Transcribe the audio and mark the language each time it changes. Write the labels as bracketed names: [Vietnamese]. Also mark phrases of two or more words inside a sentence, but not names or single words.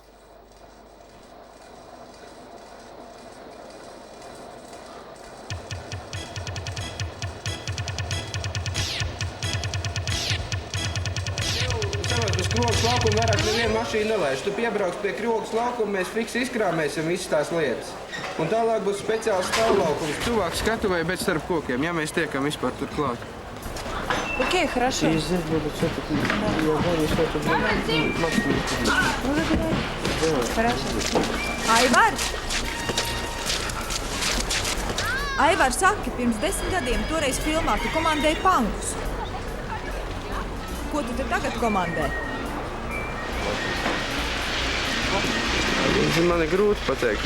[Latvian] Krogas laukuma vairāk nevienu mašīnu nelaiž. Tu piebrauks pie Krogas laukuma, mēs fiksi izkrāmēsim visas tās lietas. Un tālāk būs speciāls stāvlaukums. Tuvāk skatuvai, bet starp kokiem, ja mēs tiekam vispār tur klāt. [Russian] Окей, хорошо. И здесь будут все-таки, я говорю, что это будет машина. Ну, давай. Хорошо. [Latvian] Aivar! Aivar, saki, pirms 10 gadiem toreiz filmā tu komandēji pankus. Ko tu te tagad komandē? Man ir grūti pateikt.